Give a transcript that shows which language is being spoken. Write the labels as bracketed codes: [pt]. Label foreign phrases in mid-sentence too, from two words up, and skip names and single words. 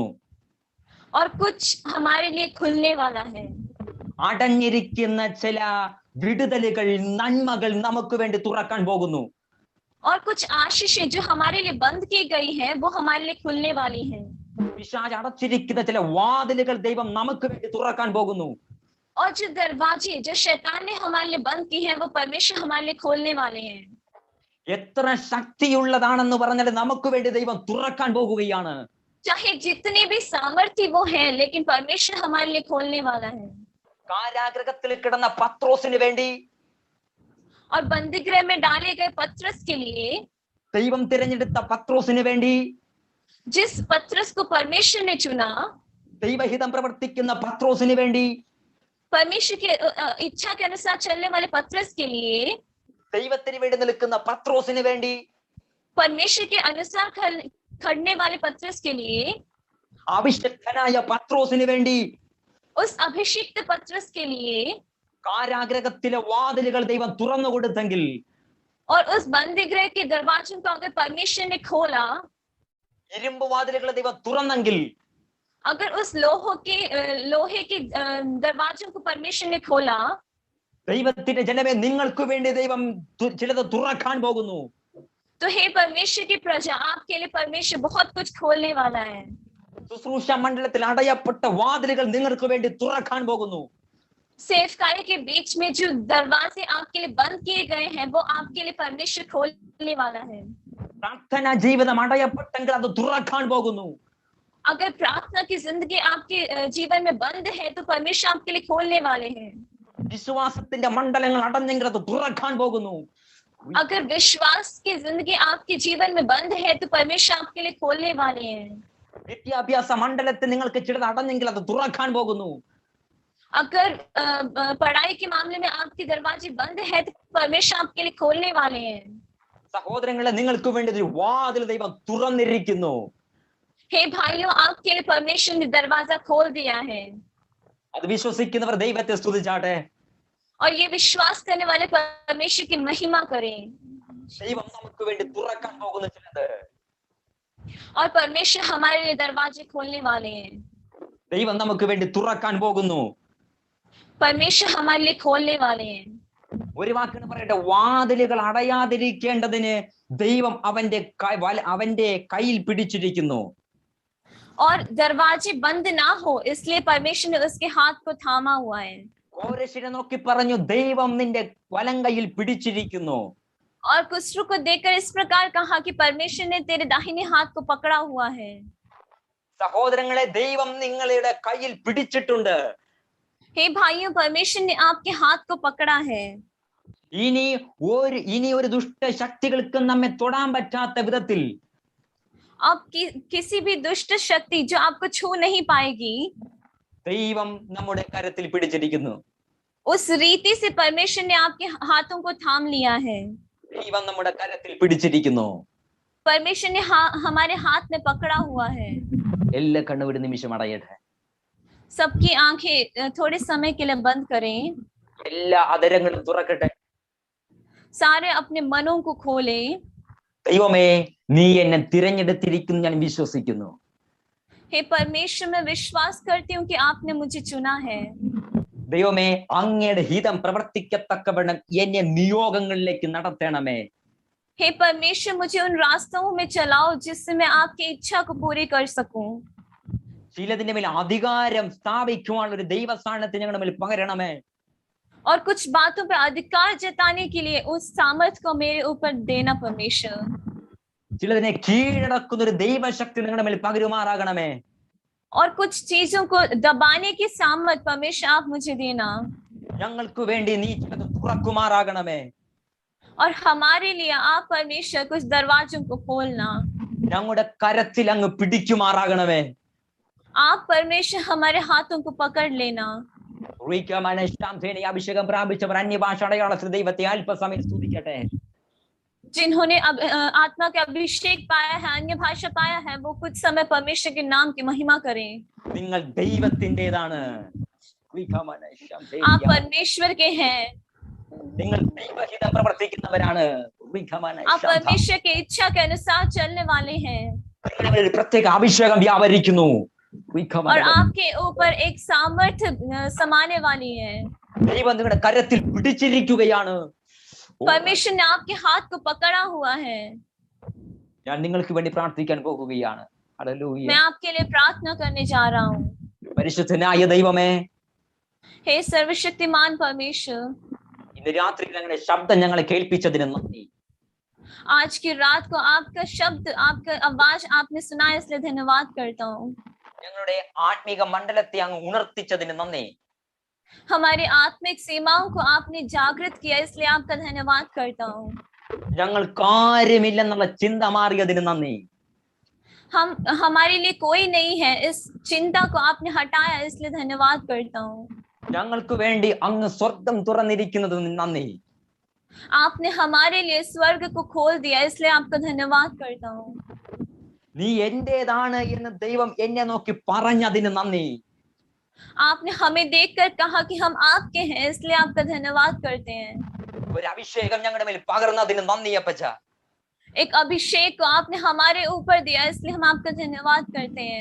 [hi] और कुछ हमारे लिए खुलने वाला है. [ml] അടഞ്ഞിരിക്കുന്ന ചില വിടുതലുകൾ, നന്മകൾ നമുക്ക് വേണ്ടി തുറക്കാൻ പോകുന്നു. [hi] और कुछ आशीषें जो हमारे लिए बंद की गई हैं वो हमारे लिए खुलने वाली हैं. [ml] പിശാച് അടച്ചിരിക്കുന്ന ചില വാതിലുകൾ ദൈവം നമുക്ക് വേണ്ടി തുറക്കാൻ പോകുന്നു. [hi] और जो दरवाजे जो शैतान ने हमारे लिए बंद की हैं वो परमेश्वर हमारे लिए खोलने वाले हैं. [ml] എത്ര ശക്തിയുള്ളതാണെന്ന് പറഞ്ഞാൽ നമുക്ക് വേണ്ടി ദൈവം തുറക്കാൻ പോകുകയാണ്. [hi] चाहे जितने भी सामर्थ्य वो हैं, लेकिन परमेश्वर हमारे लिए खोलने वाला है. [ml] കാരാഗ്രഹത്തിൽ കിടന്ന പത്രോസിന് വേണ്ടി, [hi] और बंदीगृह में डाले गए पत्रस के लिए, [ml] ദൈവം തിരഞ്ഞെടുത്ത പത്രോസിന് വേണ്ടി, [hi] जिस पत्रस को परमेश्वर ने चुना, [ml] ദൈവഹിതം പ്രവർത്തിക്കുന്ന പത്രോസിന് വേണ്ടി, [hi] परमेश्वर की इच्छा के अनुसार चलने वाले पत्रस के लिए, [ml] ദൈവത്തിന് വേണ്ടി നിൽക്കുന്ന പത്രോസിന് വേണ്ടി, [hi] परमेश्वर के अनुसार खड़ने वाले पत्रस के लिए, [ml] അഭിഷക്തനായ പത്രോസിന് വേണ്ടി, [hi] उस अभिषिक्त पत्रस के लिए, [ml] കാരാഗ്രഹത്തിലെ വാതിലുകൾ ദൈവം തുറന്നു കൊടുത്തെങ്കിൽ, [hi] और उस बंदीगृह के दरवाजों को अगर परमेश्वर ने खोला, [ml] ഇരുമ്പ് വാതിലുകൾ ദൈവം തുറന്നെങ്കിൽ, [hi] अगर उस लोहे के दरवाजों को परमेश्वर ने खोला, [ml] ദൈവത്തിന്റെ ജനമേ, നിങ്ങൾക്ക് വേണ്ടി ദൈവം ചിലത് തുറക്കാൻ പോകുന്നു. [hi] तो हे परमेश्वर की प्रजा, आपके लिए परमेश्वर बहुत कुछ खोलने वाला है. [ml] ശുശ്രൂഷ മണ്ഡലത്തിൽ അടയപ്പെട്ട വാതിലുകൾ നിങ്ങൾക്ക് വേണ്ടി തുറക്കാൻ പോകുന്നു. [hi] सेवकाई के बीच में जो दरवाजे आपके लिए बंद किए गए हैं वो आपके लिए परमेश्वर खोलने वाला है. [ml] പ്രാർത്ഥനാ ജീവിതം അടയപ്പെട്ടെങ്കിൽ അത് തുറക്കാൻ പോകുന്നു. [hi] अगर प्रार्थना की जिंदगी आपके जीवन में बंद है तो परमेश्वर आपके लिए खोलने वाले हैं. [ml] വിശ്വാസത്തിന്റെ മണ്ഡലങ്ങൾ അടഞ്ഞെങ്കിൽ അത് തുറക്കാൻ പോകുന്നു. [hi] अगर विश्वास की जिंदगी आपके जीवन में बंद है तो परमेश्वर आपके लिए खोलने वाले हैं. [ml] വിദ്യാഭ്യാസ മണ്ഡലത്തിൽ നിങ്ങൾക്ക് ചിലത് അടഞ്ഞെങ്കിൽ അത് തുറക്കാൻ പോകുന്നു. [hi] अगर पढ़ाई के मामले में आपके दरवाजे बंद है तो परमेश्वर आपके लिए खोलने वाले हैं. [ml] സഹോദരങ്ങളെ, നിങ്ങൾക്ക് വേണ്ടി ഒരു വാതിൽ ദൈവം തുറന്നിരിക്കുന്നു. [hi] हे भाइयों, आपके लिए परमेश्वर ने दरवाजा खोल दिया है. [ml] അത് വിശ്വസിക്കുന്നവർ ദൈവത്തെ സ്തുതിച്ചാട്ടെ. [hi] और ये विश्वास करने वाले परमेश्वर की महिमा करें. [ml] ദൈവം നമുക്ക് വേണ്ടി തുറക്കാൻ പോകുന്ന ചിലത്, [hi] और परमेश्वर हमारे लिए दरवाजे खोलने वाले हैं. [ml] ദൈവം നമുക്ക് വേണ്ടി തുറക്കാൻ പോകുന്നു. [hi] परमेश्वर हमारे लिए खोलने वाले हैं. [ml] ഒരു വാക്കിന് പറയട്ടെ, വാതിലുകൾ അടയാതിരിക്കേണ്ടതിന് ദൈവം അവന്റെ കയ്യിൽ പിടിച്ചിരിക്കുന്നു. [hi] और दरवाजे बंद ना हो इसलिए परमेश्वर ने उसके हाथ को थामा हुआ है. [ml] കോരശിനെ നോക്കി പറഞ്ഞു, ദൈവം നിന്റെ വലങ്കയിൽ പിടിച്ചിരിക്കുന്നു. [hi] और कुष्ठ को देखकर इस प्रकार कहा कि परमेश्वर ने तेरे दाहिने हाथ को पकड़ा हुआ है। [ml] സഹോദരങ്ങളെ, ദൈവം നിങ്ങളുടെ കയ്യിൽ പിടിച്ചിട്ടുണ്ട്. [hi] हे भाइयों, परमेश्वर ने आपके हाथ को पकड़ा है। [ml] ഇനി ഒരു ദുഷ്ടശക്തികൾക്കും നമ്മെ തൊടാൻ പറ്റാത്ത വിധത്തിൽ [hi] अब किसी भी दुष्ट शक्ति जो आपको छू नहीं पाएगी, [ml] ദൈവം നമ്മുടെ കരത്തിൽ പിടിച്ചിരിക്കുന്നു. [hi] उस रीति से परमेश्वर ने आपके हाथों को थाम लिया है। [ml] ദൈവം നമ്മുടെ കരത്തിൽ പിടിച്ചിരിക്കുന്നു. [hi] परमेश्वर ने हमारे हाथ में पकड़ा हुआ है। [ml] എല്ലാ കണ്ണും ഒരു നിമിഷം അടയട്ടെ. [hi] सबकी आंखें थोड़े समय के लिए बंद करें। [ml] എല്ലാ അധരങ്ങളും തുറക്കട്ടെ. [hi] सारे अपने मनों को खोलें। [ml] ദൈവമേ, നീ എന്നെ തിരഞ്ഞെടുത്തിരിക്കുന്നു ഞാൻ വിശ്വസിക്കുന്നു. [hi] हे परमेश्वर, मैं विश्वास करती हूँ कि आपने मुझे चुना है। [ml] ദൈവമേ, അങ്ങയുടെ ഹിതം പ്രവർത്തിക്കത്തക്കവണ്ണം എന്നെ നിയോഗങ്ങളിലേക്ക് നടത്തണമേ. [hi] हे परमेश्वर, मुझे उन रास्तों में चलाओ जिससे मैं आपकी इच्छा को पूरी कर सकूं। [ml] ചിലതിന്റെ മേൽ അധികാരം സ്ഥാപിക്കുവാനുള്ള ഒരു ദൈവസ്ഥാനത്തെ ഞങ്ങളുടെ മേൽ പകരണമേ. [hi] और कुछ बातों पर अधिकार जताने के लिए उस सामर्थ्य को मेरे ऊपर देना परमेश्वर। [ml] ചിലതിനെ കീഴടക്കുന്ന ഒരു ദൈവശക്തി ഞങ്ങളുടെ മേൽ പകരുമാറാകണമേ. [hi] और कुछ चीजों को दबाने की सामर्थ परमेश्वर आप मुझे देना। [ml] ഞങ്ങൾക്ക് വേണ്ടി നീ ചിലത് തുറക്കുമാറാകണമേ. [hi] और हमारे लिए आप परमेश्वर कुछ दरवाजों को खोलना। [ml] ഞങ്ങളുടെ കരത്തിൽ അങ്ങ് പിടിക്കുമാറാകണമേ. [hi] आप परमेश्वर हमारे हाथों को पकड़ लेना। [ml] അഭിഷേകം പ്രാപിച്ചവർ അന്യഭാഷ അടയാളത്തിൽ ദൈവത്തെ അല്പസമയം സ്തുതിക്കട്ടെ. [hi] जिन्होंने आत्मा के अभिषेक पाया है, अन्य भाषा पाया है, वो कुछ समय परमेश्वर के नाम की महिमा करें। [ml] നിങ്ങൾ ദൈവത്തിന്റേതാണ്. [hi] आप परमेश्वर के हैं। [ml] നിങ്ങൾ ദൈവഹിതം പ്രവർത്തിക്കുന്നവരാണ്. [hi] आप परमेश्वर की इच्छा के अनुसार चलने वाले हैं। [ml] പ്രത്യേക അഭിഷേകം വ്യാപരിക്കുന്നു. [hi] और आपके ऊपर एक सामर्थ्य समाने वाली है। [ml] ദൈവം നിങ്ങളുടെ കരത്തിൽ പിടിച്ചിരിക്കുകയാണ്. [hi] परमेश्वर ने आपके हाथ को पकड़ा हुआ है। [ml] ഞാൻ നിങ്ങൾക്ക് വേണ്ടി പ്രാർത്ഥിക്കാൻ പോകുകയാണ്. ഹല്ലേലൂയ. [hi] मैं आपके लिए प्रार्थना करने जा रहा हूँ। [ml] പരിശുദ്ധനായ ദൈവമേ, [hi] हे सर्वशक्तिमान परमेश्वर, [ml] ഇന്ന് രാത്രി ഞങ്ങളുടെ ശബ്ദം ഞങ്ങളെ കേൾപ്പിച്ചതിന് നന്ദി. [hi] आज की रात को आपका शब्द, आपका आवाज आपने सुनाया, इसलिए धन्यवाद करता हूँ। [ml] ഞങ്ങളുടെ ആത്മീക മണ്ഡലത്തെ അങ്ങ് ഉണർത്തിച്ചതിന് നന്ദി. [hi] हमारी आत्मिक सीमाओं को आपने जागृत किया, इसलिए आपका धन्यवाद करता हूँ। [ml] ഞങ്ങൾ കാര്യമില്ലെന്നുള്ള ചിന്ത മാറിയതിന് നന്ദി. [hi] हमारे लिए कोई नहीं है, इस चिंता को आपने हटाया, इसलिए धन्यवाद करता हूँ। [ml] ഞങ്ങൾക്ക് വേണ്ടി അങ്ങ് സ്വർഗം തുറന്നിരിക്കുന്നതിന് നന്ദി. [hi] आपने हमारे लिए स्वर्ग को खोल दिया, इसलिए आपका धन्यवाद करता हूँ। [ml] നീ എന്റേതാണ് എന്ന് ദൈവം എന്നെ നോക്കി പറഞ്ഞതിന് നന്ദി. [hi] आपने हमें देखकर कहा कि हम आपके हैं, इसलिए आपका धन्यवाद करते हैं। [ml] ഒരു അഭിഷേകം ഞങ്ങളുടെ മേൽ പകർന്നതിന് നന്ദി അപ്പച്ച. [hi] एक अभिषेक को आपने हमारे ऊपर दिया, इसलिए हम आपका धन्यवाद करते हैं।